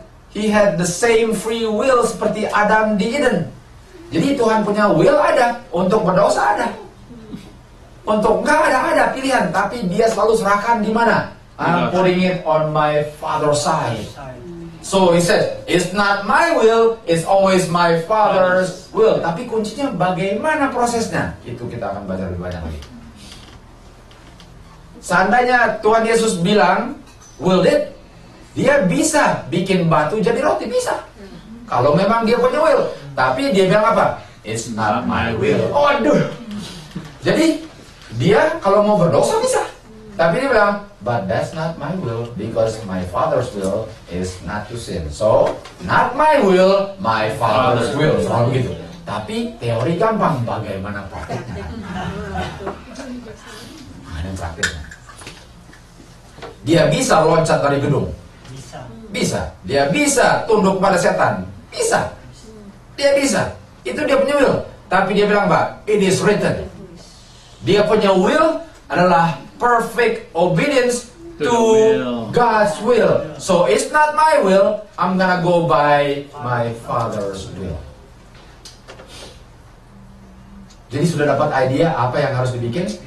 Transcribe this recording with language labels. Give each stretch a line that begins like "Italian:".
English: He had the same free will
Indonesian: seperti Adam di Eden. Jadi Tuhan punya will ada, untuk berdosa ada. Untuk enggak ada pilihan, tapi dia selalu serahkan di mana?
English: I'm putting it on my Father's side. So he said, it's not my will, it's always my Father's will.
Indonesian: Tapi kuncinya bagaimana prosesnya? Itu kita akan baca lebih banyak lagi. Seandainya Tuhan Yesus bilang,
English: will it?
Indonesian: Dia bisa bikin batu jadi roti, bisa. Kalau memang dia punya will. Tapi dia bilang apa?
English: It's not my will.
Indonesian: Oh, aduh. Jadi dia kalau mau berdosa bisa. Tapi dia bilang,
English: but that's not my will, because my Father's will is not to sin. So, not my will, my Father's will.
Indonesian: Selalu begitu. Tapi teori gampang, bagaimana prakteknya? Mana prakteknya? Dia bisa loncat dari gedung. Bisa. Bisa. Dia bisa tunduk pada setan. Bisa. Dia bisa. Itu dia punya will. Tapi dia bilang, Pak,
English: it is written.
Indonesian: Dia punya
English: will adalah perfect obedience to God's will. So it's not my will. I'm gonna go by my Father's will.
Indonesian: Jadi sudah dapat idea apa yang harus dibikin?